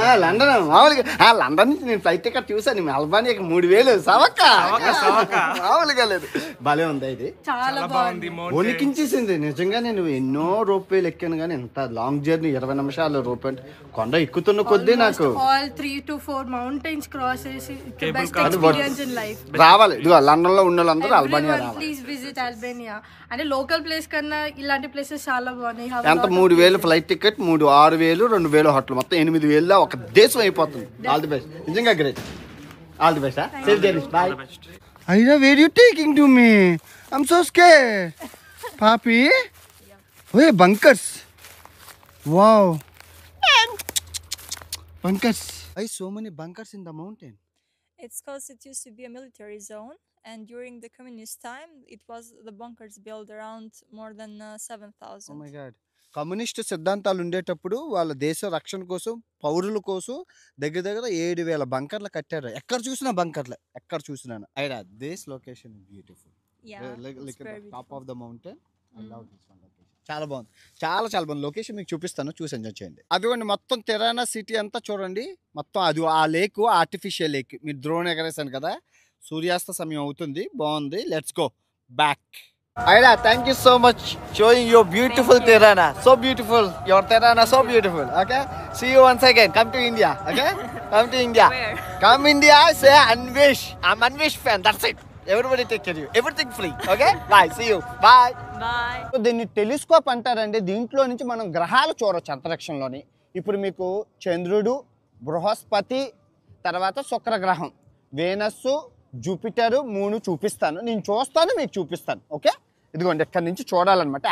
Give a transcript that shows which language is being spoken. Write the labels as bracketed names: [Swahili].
[Telugu] London. మామూలుగా London నుంచి నేను ఫ్లైట్ టికెట్ చూసాను. అల్బానియాకి 3000 సవక్క మామూలుగా లేదు. భలే ఉంది ఇది, చాలా బాగుంది. వణికించేసింది నిజంగా. నేను ఎన్నో రోప్వేలు ఎక్కాను కానీ ఎంత లాంగ్ జర్నీ 20 నిమిషాలు రోప్ అంటే కొండ ఎక్కుతున్న కొద్దీ నాకు [English] all 3 to 4 mountains crosses. The best experience in life. [Telugu] రావాలి. ఇదిగో లండన్ లో ఉన్న వాళ్ళందరూ అల్బానియా రావాలి. [English] Please visit Albania. [Telugu] అంటే లోకల్ ప్లేస్ కన్నా ఇలాంటి ప్లేసెస్ చాలా బాగున్నాయి. ఎంత 3000 ఫ్లైట్ టికెట్, 6000, 2000 హోటల్, మొత్తం 8000 ఒక దేశం అయిపోతుంది. [English] All the best. నిజంగా great. All the best. Safe journey. Bye. అయినా where you taking to me? I'm so scared. పాపి ఓయ్ bunkers. Wow, bunkers. I so many bunkers in the mountain. It's because it used to be a military zone, and during the communist time, the bunkers built around more than 7,000. Oh my God. [Telugu] Communist సిద్ధాంతాలు ఉండేటప్పుడు వాళ్ళ దేశ రక్షణ కోసం, పౌరుల కోసం దగ్గర దగ్గర 7,000 బంకర్లు కట్టారు. ఎక్కడ చూసినా బంకర్లు, ఎక్కడ చూసినాను. [English] Aida this location beautiful. Top of the mountain. I love this one location. [Telugu] చాలా బాగుంది, చాలా చాలా బాగుంది. లొకేషన్ మీకు చూపిస్తాను, చూసి ఎంజాయ్ చేయండి. అదిగోండి మొత్తం తిరానా సిటీ అంతా చూడండి. మొత్తం అది ఆ లేక్ ఆర్టిఫిషియల్ లేక్. మీరు డ్రోన్ ఎగరేసాను కదా, సూర్యాస్త సమయం అవుతుంది. [English] బాగుంది. Let's go back. Aida, thank you so much showing your beautiful Tirana. So beautiful. Your Tirana so beautiful. Okay? See you once again. Come to India. Okay? Come to India. Where? Come India, say Anvish. I'm Anvish fan. That's it. Everybody take care of you. Everything free. Okay? Bye. See you. Bye. Bye. [Telugu] దీన్ని telescope అంటారండి. దీంట్లో నుంచి మనం గ్రహాలు చూడవచ్చు అంతరిక్షంలోని. ఇప్పుడు మీకు చంద్రుడు, బృహస్పతి, తర్వాత శుక్రగ్రహం, వేనస్సు, జూపిటర్, మూన్ చూపిస్తాను. నేను చూస్తాను, మీకు చూపిస్తాను. ఓకే? ఇదిగోండి ఇక్కడ నుంచి చూడాలన్నమాట.